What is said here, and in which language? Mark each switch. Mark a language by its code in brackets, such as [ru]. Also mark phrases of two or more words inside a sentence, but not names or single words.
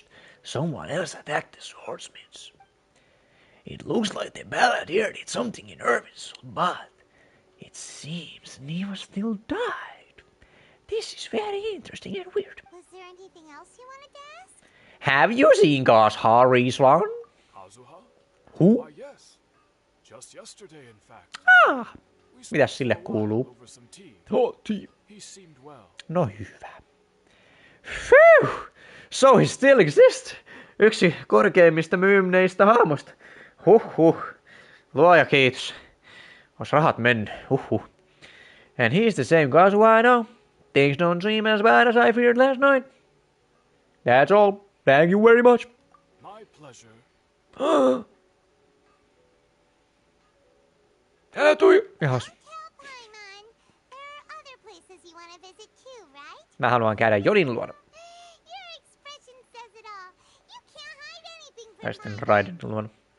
[en] Someone else attacked the swordsmiths. It looks like the balladeer did something in Irvin's, but it seems Neva still died. This is very interesting and weird. Was there anything else you wanted to ask? Have you seen Hari's one? Kazuha? Who? Why, yes. Just yesterday, in fact. [fi] Mitäs sille kuuluu? [en] He seemed well. [fi] No hyvä. [en] Phew! So he still exists. [fi] Yksi korkeimmista myymneistä hahmosta. Huhhuh. Luoja kiitos. Ois rahat mennyt. Huhhuh. [en] And he's the same Kazuha I know. Things don't seem as bad as I feared last night. That's all. Thank you very much. My pleasure. [fi] Älä tui. Jahas. Mä haluan käydä Jodin luona. Tai sitten Raiden luona.